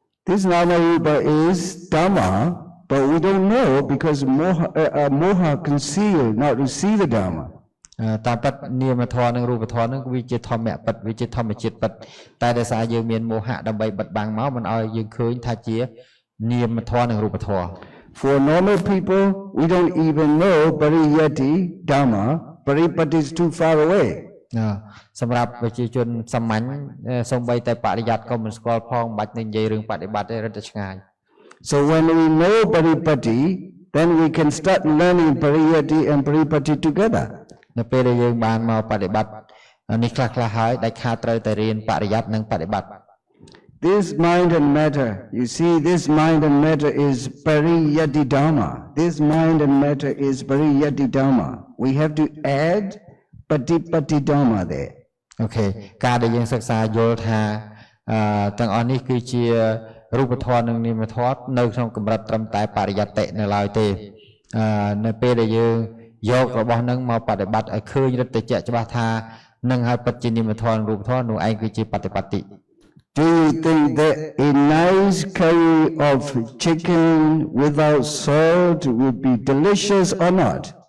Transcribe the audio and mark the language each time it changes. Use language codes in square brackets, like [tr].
[en] This Nama Rupa is Dhamma, but we don't know because moha concealed not to see the Dhamma. [km] តាមពិតនាមធម៌និងរូបធម៌ហ្នឹងវាជាធម្មៈពិតវាជាធម្មជាតិពិតតែដោយសារយើងមានមោហៈដើម្បីបិទបាំងមកមិនឲ្យយើងឃើញថាជានាមធម៌និងរូបធម៌ [en] For normal people, we don't even know Pariyati Dhamma. Paripatti is too far away. [km] សម្រាប់ប្រជាជនសាមញ្ញសូម្បីតែបរិយ័តក៏មិនស្គាល់ផងបាច់នឹងនិយាយរឿងបដិបត្តិទេរត់តែឆ្ងាយ [en] So when we know Paripatti, then we can start learning Pariyati and Paripatti together. [km] នៅពេលដែលយើងបានមកបដិបត្តិនេះខ្លះហើយដាច់ខាតត្រូវតែរៀនបរិយ័តនិងបដិបត្តិ [en] This mind and matter, you see, this mind and matter is Pariyati Dhamma. This mind and matter is Pariyati Dhamma. We have to add Patipatti Dhamma there. Okay. [km] ការដែលយើងសិក្សាយល់ថាទាំងអស់នេះគឺជារូបធម៌និងនាមធម៌នៅក្នុងកម្រិតត្រឹមតែបរិយត្តិនៅឡើយទេនៅពេលដែលយើងយករបស់នឹងមកបដិបត្តិឲ្យឃើញរិទ្ធជាច្បាស់ថានឹងហើយពិតជានាមធម៌រូបធម៌នោះឯងគឺជាបដិបត្តិ [en] Do you think that a nice curry of chicken without salt would be delicious or not?